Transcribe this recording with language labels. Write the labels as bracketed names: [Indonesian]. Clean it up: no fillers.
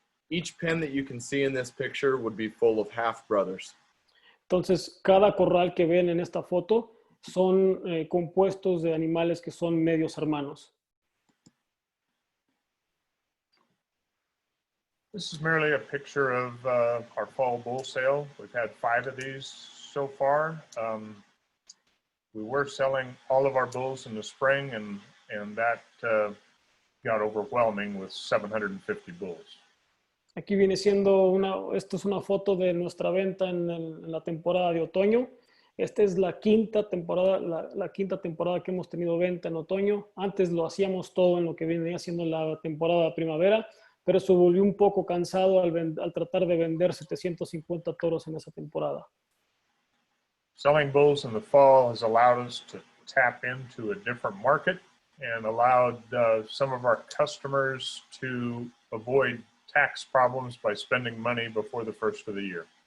[English] Each pen that you can see in this picture would be full of half brothers. [Spanish] Entonces, cada corral que ven en esta foto son compuestos de animales que son medios hermanos. [English] This is merely a picture of our fall bull sale. We've had 5 of these so far. We were selling all of our bulls in the spring, and that got overwhelming with 750 bulls. [Spanish] Aquí viene siendo esto es una foto de nuestra venta en la temporada de otoño. Esta es la quinta temporada que hemos tenido venta en otoño. Antes lo hacíamos todo en lo que venía siendo la temporada de primavera, pero se volvió un poco cansado al tratar de vender 750 toros en esa temporada. [English] Selling bulls in the fall has allowed us to tap into a different market and allowed some of our customers to avoid tax problems by spending money before the first of the year.